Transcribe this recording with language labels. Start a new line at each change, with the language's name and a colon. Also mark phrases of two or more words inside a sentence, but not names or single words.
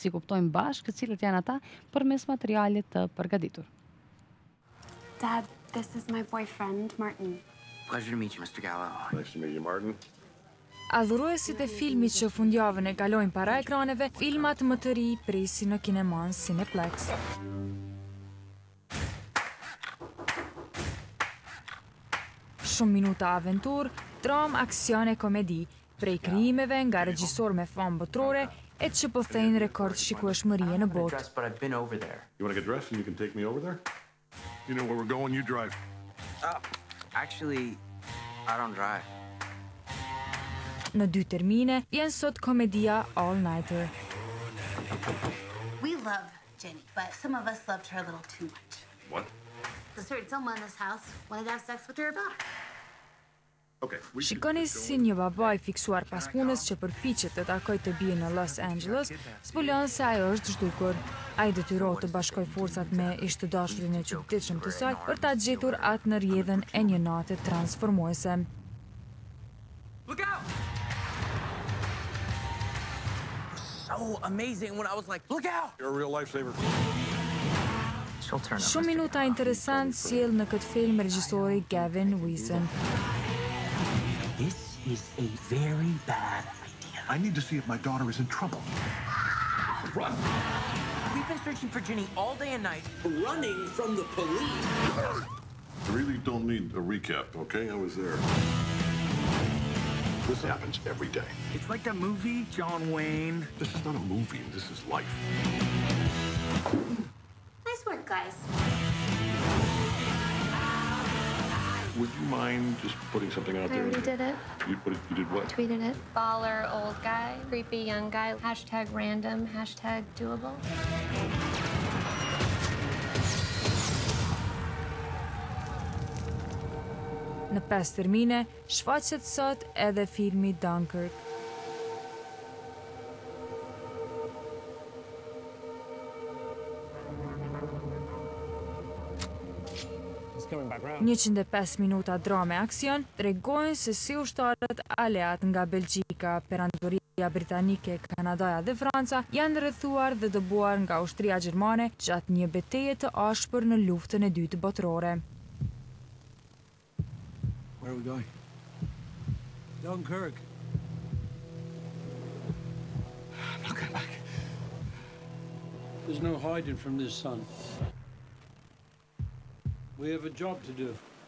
Albanian: Si kuptojmë bashkë cilët janë ata përmes materialit të përgatitur.
English: Dad, this is my boyfriend, Martin. Pleasure to meet you, Mr. Gallo. Nice to meet you, Martin.
Albanian: Adhuruesit e filmit që fundjavën e kalojnë para ekraneve, filmat më të ri presin në kineman Cineplex. Shumë minuta aventur, dram, aksion e komedi, prej krijimeve nga regjisor me famë botërore e që po thejnë rekord shikueshmërie në botë.
English: You want to get dressed and you can take me over there? You know where we're going, you drive. Actually, I don't drive.
Albanian: Në 2 termine, vjen sot komedia All Nighter.
English: We love Jenny, but some of us loved her a little too much. What? A certain someone in this house wanted to have sex with her daughter. Okay.
Albanian: Shikoni si një babaj fiksuar pas punës që përpiqet të takojë të bien në Los Angeles, zbulon se ajo është zhdukur. Ai detyrohet të bashkojë forcat me ish të dashurin e çuditshëm të saj për ta gjetur atë në rrjedhën e një nate transformuese.
English: Look out! So amazing when I was like, look out! You're a real lifesaver.
Albanian: Shumë minuta interesant sjell në këtë film regjisori Gavin Wilson.
English: This is a very bad idea. I need to see if my daughter is in trouble. Run! We've been searching for Jenny all day and night, running from the police. I really don't need a recap, okay? I was there. This happens every day. It's like that movie, John Wayne. This is not a movie, this is life. Nice work, guys. Would you mind just putting something out there? I already did it. You did what? Tweeted it. Baller old guy, creepy young guy, hashtag random, hashtag doable.
Albanian: Në 5 termine, shfaqet sot edhe filmi Dunkirk.
English: Coming back round.
Albanian: 105 minuta drame aksion tregojnë se si ushtarët aleat nga Belgjika, Perandoria Britanike, Kanadaja dhe Franca janë rrethuar dhe dëbuar nga ushtria gjermane gjatë një betejë të ashpër në luftën e dytë botërore.
English: Where are we going? Dunkirk. I'm not going back. There's no hiding from this, son. We have a job to do.